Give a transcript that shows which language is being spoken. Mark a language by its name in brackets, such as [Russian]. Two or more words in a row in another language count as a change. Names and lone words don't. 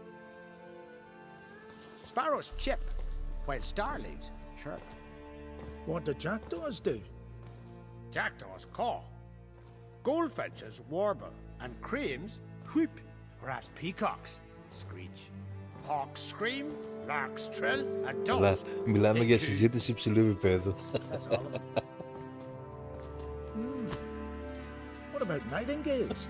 [English] Sparrows chip, while starlings chirp. What do jackdaws do? Jackdaws caw. Goldfinches warble, and cranes whoop, whereas peacocks screech. Hawks scream, larks trill, and Αλλά doves. [Greek] μιλάμε για συζήτηση υψηλού επίπεδου. [English] That's all of them. What about nightingales?